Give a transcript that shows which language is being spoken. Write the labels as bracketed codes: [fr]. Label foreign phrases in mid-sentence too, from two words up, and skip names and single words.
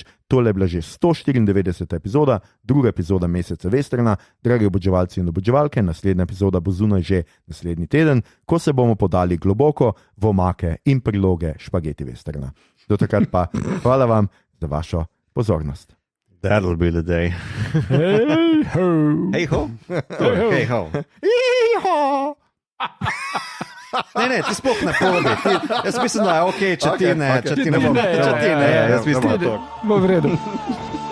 [sl] Tole je bila že 194. epizoda, druga epizoda meseca Westerna. Dragi oboževalci in oboževalke, naslednja epizoda bo zunaj že naslednji teden, ko se bomo podali globoko v omake in priloge špageti Westerna. Do takrat pa hvala vam za vašo pozornost. [en] That'll be the day. Hej ho! Hej ho! Hej ho! Hej ho! [sl] Ne, ti sploh ne povedi. Jaz mislim, da je ok, če ti ne bom. Jaz mislim, da je to. Bo v redu.